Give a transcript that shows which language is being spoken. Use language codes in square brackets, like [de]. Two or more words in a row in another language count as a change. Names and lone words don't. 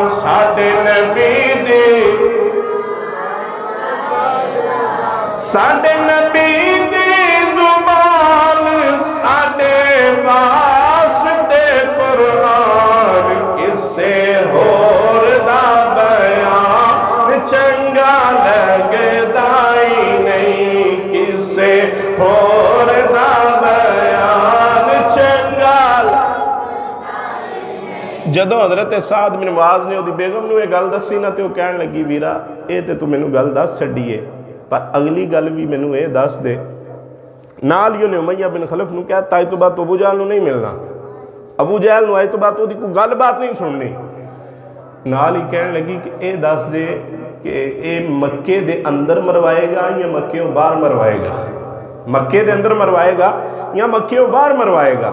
[pa] ساڈے نبی دی ساڈے نبی دی زبان ساڈے واسطے قرآن. کسے ہور دا بیان چنگا لگدا ہی نہیں, کسے ہور دا بیان چنگا لگدا ہی نہیں. جدو حضرت سعد بن معاذ نے دی بیگم نو یہ گل دسی نا تے وہ کہن لگی ویرا اے تے تو مینوں گل دس چھڈیے, پر اگلی گل بھی مینوں اے دس دے. نال ہی نے امیہ بن خلف نو کہا تائی تو بات ابو جہل نو نہیں ملنا, ابو جہل نو آئی تو بات دی کوئی گل بات نہیں سننی. نال ہی کہنے لگی کہ اے دس دے کہ اے مکے دے اندر مروائے گا یا مکے باہر مروائے گا, مکے دے اندر مروائے گا یا مکے باہر مروائے گا.